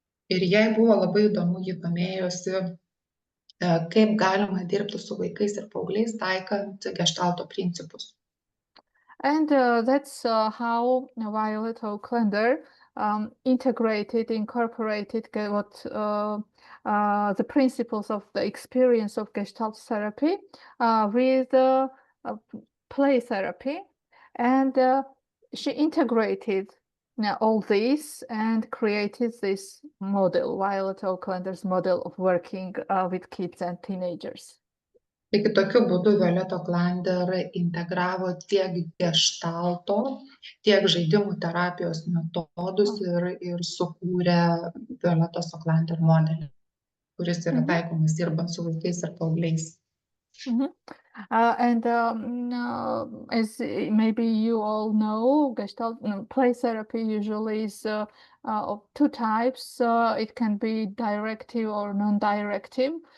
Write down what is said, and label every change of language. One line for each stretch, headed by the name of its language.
Lithuanian: Ir jai buvo labai įdomu, ji domėjosi, kaip galima dirbti su vaikais ir paaugliais taikant gestalto principus.
English: And that's how Violet Auklander incorporated what the principles of the experience of Gestalt therapy with play therapy, and she integrated all this and created this model, Violet Auklander's model of working with kids and teenagers.
Lithuanian: Taigi tokiu būdu Violeta Auklander integravo tiek gestalto, tiek žaidimų terapijos metodus ir sukūrė Violetos Auklander modelį, kuris yra taikomas dirbant su vaikais ir paaugliais.
English: As maybe you all know, Gestalt play therapy usually is of two types. It can be directive or non-directive.